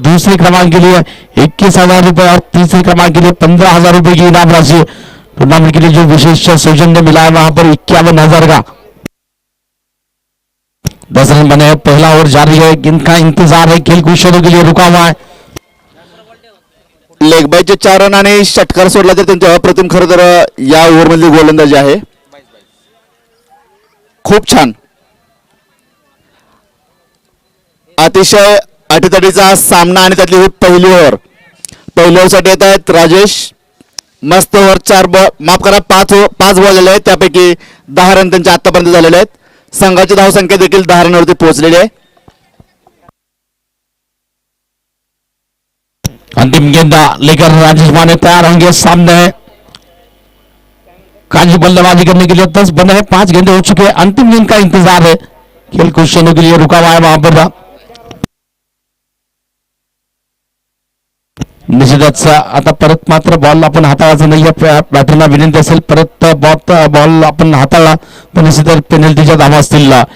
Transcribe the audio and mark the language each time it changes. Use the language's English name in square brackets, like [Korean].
[Hindi] दूसरे क्रमांक के लिए 21,000 रुपए और तीसरे क्रमांक के लिए 15,000 रुपए की इनाम राशि। टूर्नामेंट के लिए जो विशेष सौजन्य ने मिला है वहां पर 51,000 का। 10 रन बने, पहला ओवर जारी है, गेंद का इंतजार है, खेल कुछ शुरू के लिए रुका हुआ है। [Marathi] लेगबाईचे 4 रन आणि षटकार सोडला तर त्यांचे अप्रतिम खरं तर या ओव्हरमधली गोलंदाजी आहे. खूप छान, अतिशय अटीतटीचा सामना आणि त्यातली ही पहिली ओव्हर. पहिल्या ओव्हरसाठी येत आहेत राजेश. मस्त ओव्हर, 4 बॉल माफ करा 5 बॉल झाले आहेत, त्यापैकी 10 रन त्यांचे आतापर्यंत झालेले आहेत. संघाची धावसंख्या देखील 10 रनवरती पोहोचलेली आहे. [Hindi] अंतिम गेंद लेकर राजेश माने तैयार होंगे। सामने है काजी बल्लेबाजी करने के लिए 10 बने हैं, 5 गेंदे हो चुके हैं। अंतिम गेंद का इंतजार है, खेल कुछ क्षणों के लिए रुका हुआ है वहां पर। [Marathi] निश्चितच आता परत मात्र बॉल आपण हाताळायचा नाहीये. बॅटरला विनंती असेल परत बॉल आपण हाताळला तर निश्चितच पेनल्टीच्या धावा असतील.